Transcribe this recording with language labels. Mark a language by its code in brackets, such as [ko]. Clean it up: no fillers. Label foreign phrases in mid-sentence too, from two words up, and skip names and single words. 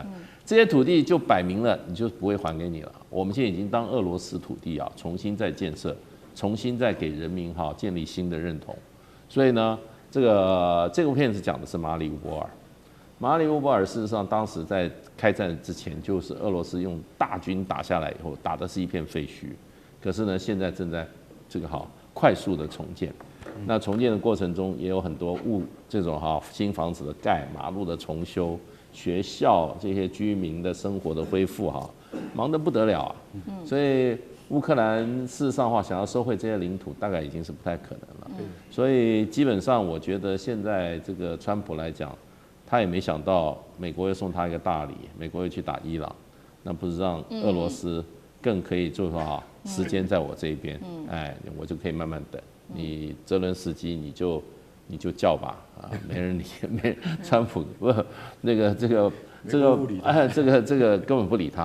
[zh] 這些土地就擺明了，你就不會還給你了。我們現在已經當俄羅斯土地重新再建設，重新再給人民建立新的認同。所以呢，這部片子講的是馬里烏波爾。馬里烏波爾事實上當時在開戰之前，就是俄羅斯用大軍打下來以後，打的是一片廢墟。可是呢，現在正在這個快速的重建。那重建的過程中，也有很多這種新房子的蓋、馬路的重修、學校這些居民的生活的恢復忙得不得了啊。所以烏克蘭事實上想要收回這些領土，大概已經是不太可能了。所以基本上，我覺得現在這個川普來講，他也沒想到美國又送他一個大禮，美國又去打伊朗，那不是讓俄羅斯更可以做說時間在我這一邊，我就可以慢慢等。你澤倫斯基你就叫吧，沒人理，川普不这个根本不理他。